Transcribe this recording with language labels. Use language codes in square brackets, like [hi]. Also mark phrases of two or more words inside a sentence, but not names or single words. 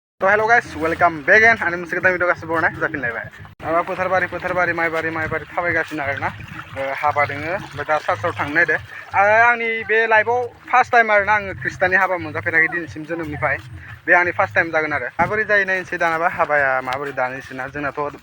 [brx] तो [en] hello guys welcome back and [brx] आंनि मोनसे गोदान भिडिअ गासिबो बरनाय जाफिनलायबाय माबा फोथारबारि माइबारि थाबायगासिनो आरोना हाबा दोङो ओमफ्राय दा सार्चआव थांनो नायदो आंनि बे लाइफआव [en] first time [brx] आरोना आङो खृष्टाननि हाबा मोनजाफेराखै दिनैसिम जोनोमनिफ्राय बे आंनि [en] first time [brx] जागोन आरो माबोरै जायो नायनोसै दानाबा हाबाया माबोरै दानोसैना जोंनाथ'